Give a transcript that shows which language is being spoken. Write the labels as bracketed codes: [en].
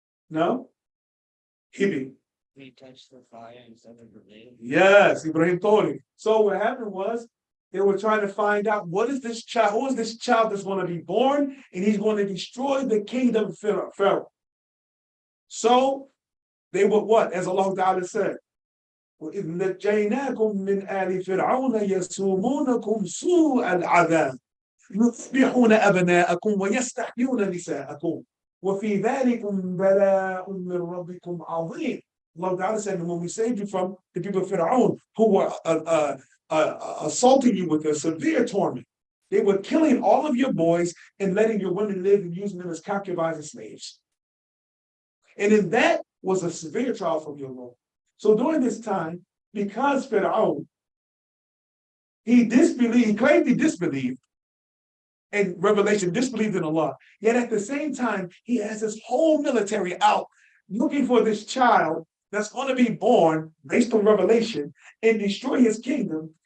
[en] No? He touched the fire instead of Ibrahim. Yes, Ibrahim told him. So what happened was they were trying to find out who is this child that's going to be born, and he's going to destroy the kingdom of Pharaoh. So they were what? As Allah Ta'ala said, [ar] وَإِذْ نَجَّيْنَاكُمْ مِنْ آلِ فِرْعَوْنَ يَسُومُونَكُمْ سُوءَ الْعَذَابِ يُذْبِحُونَ أَبْنَاءَكُمْ وَيَسْتَحْيُونَ نِسَاءَكُمْ وَفِي ذَلِكُمْ بَلَاءٌ مِّن رَبِّكُمْ عَظِيمٌ. [en] Allah Ta'ala said, and when we saved you from the people of Fir'aun who were assaulting you with a severe torment, they were killing all of your boys and letting your women live and using them as concubines and slaves. And in that was a severe trial from your Lord. So during this time, because Fir'aun, he claimed he disbelieved, and Revelation disbelieved in Allah, yet at the same time, he has his whole military out looking for this child that's going to be born based on Revelation and destroy his kingdom.